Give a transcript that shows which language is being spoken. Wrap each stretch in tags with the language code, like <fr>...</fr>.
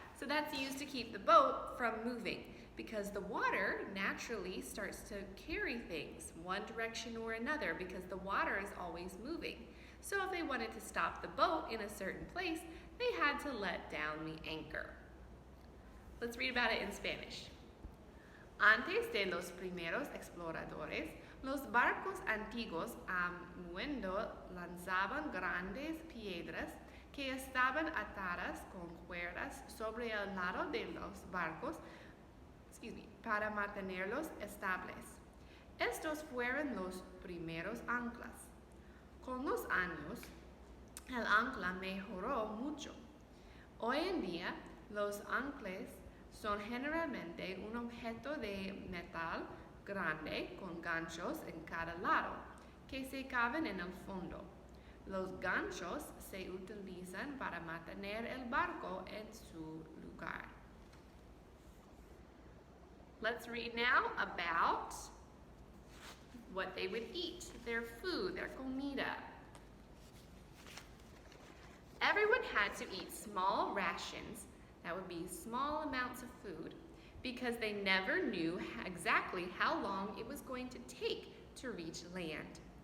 <en>So that's used to keep the boat from moving because the water naturally starts to carry things one direction or another because the water is always moving. So if they wanted to stop the boat in a certain place, they had to let down the anchor. Let's read about it in Spanish.</en> <es>Antes de los primeros exploradores, los barcos antiguos a mundo lanzaban grandes piedras que estaban atadas con cuerdas sobre el lado de los barcos, para mantenerlos estables. Estos fueron los primeros anclas. Con los años, el ancla mejoró mucho. Hoy en día, los anclas son generalmente un objeto de metal grande con ganchos en cada lado, que se caben en el fondo. Los ganchos se utilizan para mantener el barco en su lugar.</es> <en>Let's read now about what they would eat, their food, their</en> <es>comida.</es> <en>Everyone had to eat small rations, that would be small amounts of food, because they never knew exactly how long it was going to take to reach land.</en>